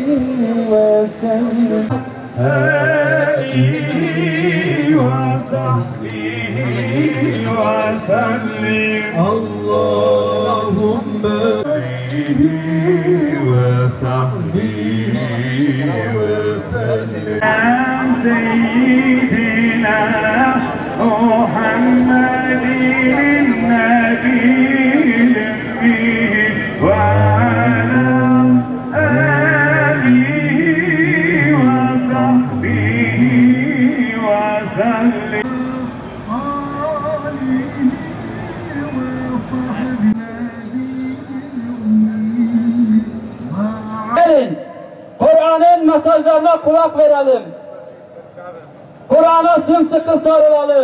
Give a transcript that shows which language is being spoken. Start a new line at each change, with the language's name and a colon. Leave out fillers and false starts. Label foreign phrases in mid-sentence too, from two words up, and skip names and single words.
Arabic: وسلم اللهم عليه وصحبه وسلم سيدنا محمد النبي وعلى آله وصحبه وسلم.
Turkish: Gelin, Kur'an'ın mesajlarına kulak verelim. Kur'an'a sımsıkı sarılalım.